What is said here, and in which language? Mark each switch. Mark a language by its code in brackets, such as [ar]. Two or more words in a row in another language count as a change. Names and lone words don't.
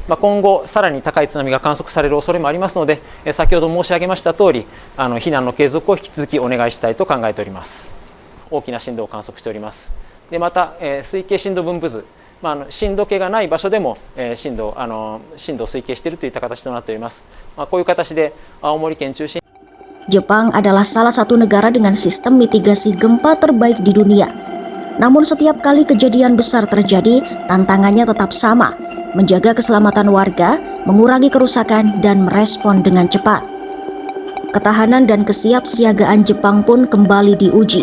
[ja] 今後さらに高い津波が観測される恐れもありますので、先ほど申し上げました通り、避難の継続を引き続きお願いしたいと考えております。大きな震度を観測しております。でまた、推計震度分布図、震度計がない場所でも、震度を推計しているといった形となっております。こういう形で青森県中心。 [id] Jepang adalah salah satu negara dengan sistem mitigasi gempa terbaik di dunia. Namun setiap kali kejadian besar terjadi, tantangannya tetap sama, menjaga keselamatan warga, mengurangi kerusakan, dan merespon dengan cepat. Ketahanan dan kesiapsiagaan Jepang pun kembali diuji.